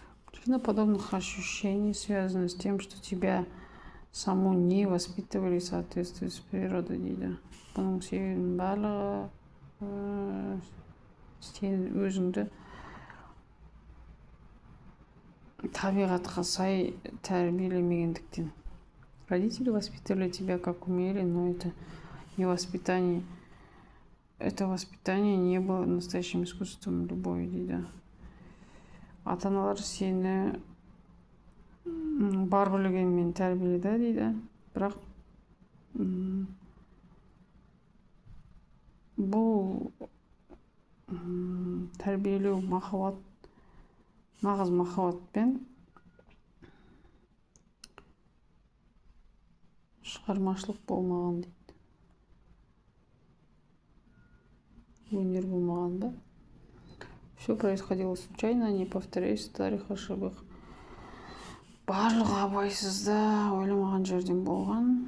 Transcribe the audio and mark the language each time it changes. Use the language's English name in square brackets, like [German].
[Russian] Причина подобных ощущений связана с тем, что тебя саму не воспитывали в соответствии с природой [Kazakh] дейді. Бұның себебінің барлығы сен өзіңді табиғатқа сай тәрбиелемегендіктен. [Russian] Родители воспитывали тебя как умели, но это не воспитание. Это воспитание не было настоящим искусством любой [Kazakh] дейді. Ата-аналар сені бар білгенмен тәрбиеледі дейді. Бірақ бұл тәрбиелеу махаббат, нағыз махаббатпен шығармашылық болмаған дейді. Өнер болмаған ба? [Russian] Все происходило случайно, не повторяйся старых ошибок. [Kazakh] Барлығы абайсызда ойламаған жерден болған.